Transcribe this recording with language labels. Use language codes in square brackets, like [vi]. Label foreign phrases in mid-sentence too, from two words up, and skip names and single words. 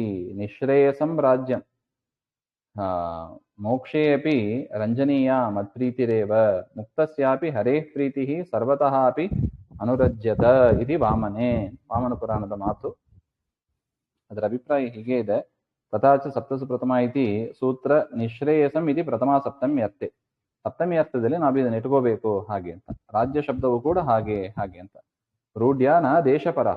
[sa] ನಿಶ್ರೇಯಸಂ ರಾಜ್ಯಂ ಮೋಕ್ಷೇ ಅಪಿ ರಂಜನೀಯ ಮತ್ಪ್ರೀತಿರೇವ ಮುಕ್ತಸ್ಯಾಪಿ ಹರೇಃ ಪ್ರೀತಿಃ ಸರ್ವತಃ ಅಪಿ ಅನುರಜ್ಯತ ಇತಿ [kn] ವಾಮನ ಪುರಾಣದ ಮಾತು. ಅದರ ಅಭಿಪ್ರಾಯ ಹೀಗೆ ಇದೆ. [sa] ತಥಾಚ ಸಪ್ತಸು ಪ್ರಥಮ ಇತಿ ಸೂತ್ರ ನಿಶ್ರೇಯಸಂ ಇತಿ ಪ್ರಥಮ ಸಪ್ತಮಿ ಅರ್ತೆ. [kn] ಸಪ್ತಮಿ ಅರ್ಥದಲ್ಲಿ ನಾವು ಇದನ್ನ ಇಟ್ಕೋಬೇಕು ಹಾಗೆ ಅಂತ. ರಾಜ್ಯ ಶಬ್ದವು ಕೂಡ ಹಾಗೆ ಅಂತ. [sa] ರೂಢ್ಯ ನ ದೇಶಪರಃ.